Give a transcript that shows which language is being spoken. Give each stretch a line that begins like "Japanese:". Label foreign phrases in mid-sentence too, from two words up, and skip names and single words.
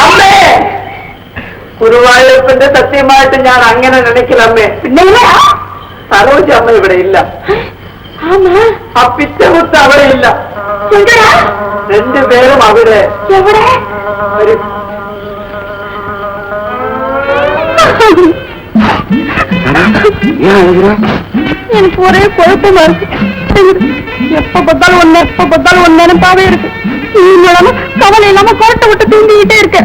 Malayalam: ഗുരുവായൂരപ്പന്റെ സത്യമായിട്ട് ഞാൻ അങ്ങനെ നനയ്ക്കലമ്മേ. സരോജ അമ്മ ഇവിടെ ഇല്ല. ആ പിറ്റമുത്ത് അവിടെ ഇല്ല. രണ്ടുപേരും അവിടെ.
Tamil: எனக்கு ஒரே குழப்பமா இருக்கு. எப்ப பார்த்தாலும் ஒன்னு நினைப்பாவே இருக்கு. கவலை இல்லாம கோட்டை விட்டு தூங்கிக்கிட்டே இருக்க.